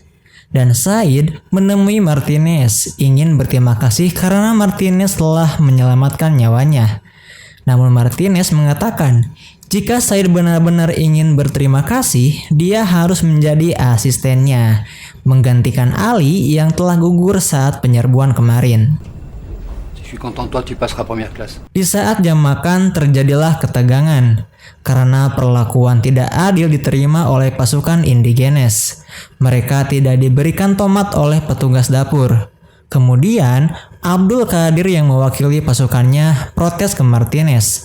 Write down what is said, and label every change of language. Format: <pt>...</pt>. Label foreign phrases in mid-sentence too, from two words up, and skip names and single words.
<id>Dan Said menemui Martinez ingin berterima kasih karena Martinez telah menyelamatkan nyawanya. Namun Martinez mengatakan, jika Said benar-benar ingin berterima kasih, dia harus menjadi asistennya, menggantikan Ali yang telah gugur saat penyerbuan kemarin.</id> <fr>Je suis content de toi, tu passeras première classe.</fr> <id>Di saat jam makan terjadilah ketegangan karena perlakuan tidak adil diterima oleh pasukan indigenes. Mereka tidak diberikan tomat oleh petugas dapur. Kemudian Abdul Qadir yang mewakili pasukannya protes ke Martinez.</id>